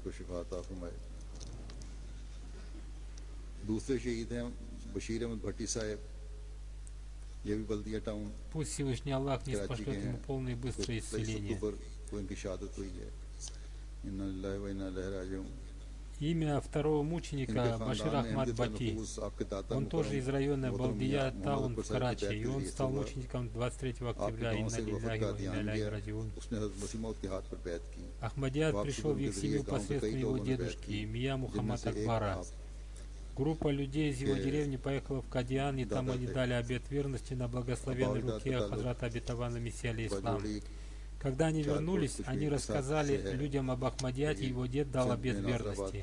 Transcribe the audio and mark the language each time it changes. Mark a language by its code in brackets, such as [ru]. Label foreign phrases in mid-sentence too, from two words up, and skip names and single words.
[ru] Пусть Всевышний Аллах не спошлет ему полное и быстрое исцеление. Имя второго мученика Башир Ахмад Бати. Он тоже из района Балдия Таун в Карачи, и он стал мучеником 23 октября. [ar] إنا لله وإنا إليه راجعون. [ru] Ахмадият пришел в их семью посредством его дедушки Мия Мухаммад Акбара. Группа людей из его деревни поехала в Кадиан, и там они дали обет верности на благословенной руке Хазрата обетованного Мессии алейхиссалам. Когда они вернулись, они рассказали людям об Ахмадияте, и его дед дал обет верности.